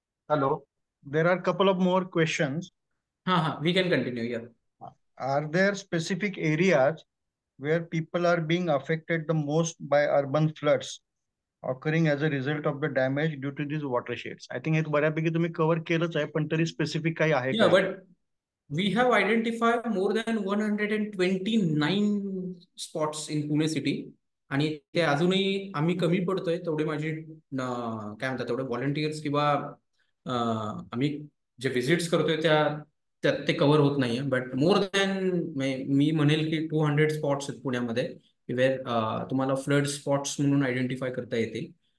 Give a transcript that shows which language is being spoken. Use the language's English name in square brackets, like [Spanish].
[English] Hello. There are a couple of more questions. We can continue. Yeah. Are there specific areas where people are being affected the most by urban floods occurring as a result of the damage due to these watersheds? I think [Marathi] हे बऱ्यापैकी तुम्ही cover केलंच आहे, पण तरी specific काही आहे [English] Yeah, [Marathi] का? [English] but we have identified more than 129 spots in Pune city. [Marathi] आणि ते अजूनही आम्ही कमी पडतोय. तेवढे माझे काय म्हणतात तेवढे व्हॉलंटियर्स किंवा आम्ही जे व्हिजिट्स करतोय त्यात ते कव्हर होत नाहीये. [English] but more than [Marathi] मी म्हणेल की 200 स्पॉट्स आहेत पुण्यामध्ये वेर तुम्हाला फ्लड स्पॉट्स म्हणून आयडेंटिफाय करता येतील.